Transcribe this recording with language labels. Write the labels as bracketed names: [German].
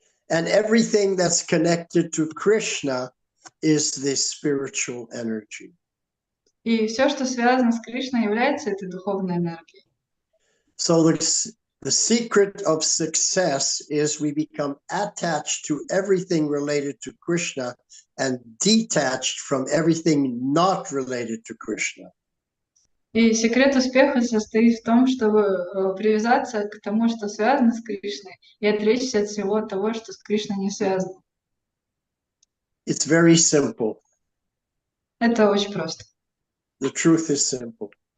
[English] And everything that's connected to Krishna is this spiritual energy. [Russian] И все, что связано с Кришной, является этой духовной энергией. [English] So the secret of success is we become attached to everything related to Krishna and detached from everything not related to Krishna. [Russian] И секрет успеха состоит в том, чтобы привязаться к тому, что связано с Кришной, и отречься от всего того, что с Кришной не связано. [English] It's very simple. [Russian] Это очень просто. [English] The truth is simple.